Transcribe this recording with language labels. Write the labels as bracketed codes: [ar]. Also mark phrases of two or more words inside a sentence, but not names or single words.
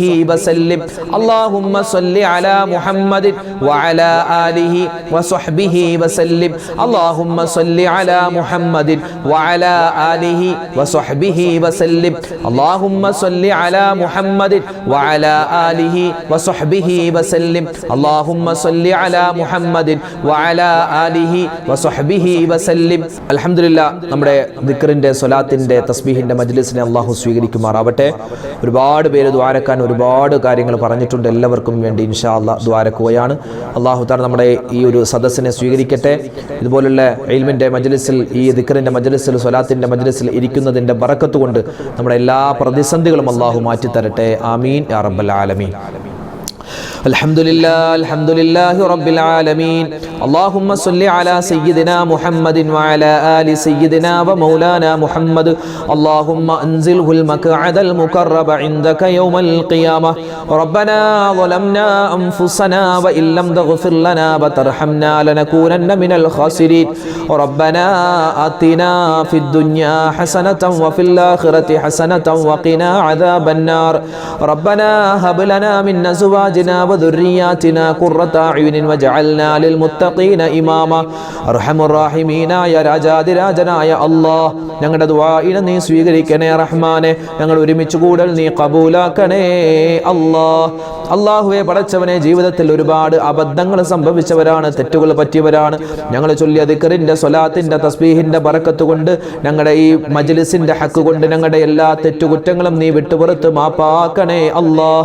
[ar] وسلم اللهم صل على محمد وعلى آله وصحبه وسلم اللهم صل على محمد وعلى آله وصحبه وسلم اللهم صل على محمد وعلى آله وصحبه وسلم اللهم صل على محمد وعلى آله وصحبه وسلم [ml] അൽഹംദുലില്ലാ നമ്മുടെ ദിക്റിന്റെ സ്വലാത്തിന്റെ തസ്ബീഹിന്റെ മജ്ലിസിനെ അല്ലാഹു സ്വീകരിക്കുമാറാവട്ടെ. ഒരുപാട് പേര് ദുആരക്കാൻ ഒരുപാട് കാര്യങ്ങൾ പറഞ്ഞിട്ടുണ്ട്. എല്ലാവർക്കും വേണ്ടി [ar] إن شاء الله [ml] ദുആരക്കുകയാണ്. [ar] الله تعالى [ml] നമ്മുടെ ഈ ഒരു സദസ്സിനെ സ്വീകരിക്കട്ടെ. ഇതുപോലുള്ള ഇൽമിന്റെ മജ്ലിസിൽ, ഈ ദിക്റിന്റെ മജ്ലിസിൽ, സ്വലാത്തിന്റെ മജ്ലിസിൽ ഇരിക്കുന്നതിന്റെ ബറക്കത്ത് കൊണ്ട് നമ്മുടെ എല്ലാ പ്രതിസന്ധികളും അല്ലാഹു മാറ്റി തരട്ടെ. [ar] آمين يا رب العالمين. الحمد لله رب العالمين. اللهم صل على سيدنا محمد وعلى آل سيدنا ومولانا محمد. اللهم أنزله المقعد المقرب عندك يوم القيامة. ربنا ظلمنا أنفسنا وإن لم تغفر لنا وترحمنا لنكونن من الخاسرين. ربنا آتنا في الدنيا حسنة وفي الآخرة حسنة وقنا عذاب النار. ربنا هب لنا من أزواجنا وذرياتنا قرة أعين وجعلنا للمتقين إماما. أرحم الراحمين [ml] രാജാതിരാജനായ അല്ലാഹ്, ഞങ്ങളുടെ ദുആഇനെ നീ സ്വീകരിക്കണേ റഹ്മാനെ. ഞങ്ങൾ ഒരുമിച്ച് കൂടൽ നീ കബൂലാക്കണേ അല്ലാഹ്. അല്ലാഹുവേ, പടച്ചവനെ, ജീവിതത്തിൽ ഒരുപാട് അബദ്ധങ്ങൾ സംഭവിച്ചവരാണ്, തെറ്റുകൾ പറ്റിയവരാണ്. ഞങ്ങൾ ചൊല്ലിയ ദിക്റിന്റെ സ്വലാത്തിന്റെ തസ്ബീഹിന്റെ ബറക്കത്ത് കൊണ്ട്, ഞങ്ങളുടെ ഈ മജ്ലിസിന്റെ ഹക്ക് കൊണ്ട് ഞങ്ങളുടെ എല്ലാ തെറ്റുകുറ്റങ്ങളും നീ വിട്ടുപുറത്ത് മാപ്പാക്കണേ അല്ലാഹ്.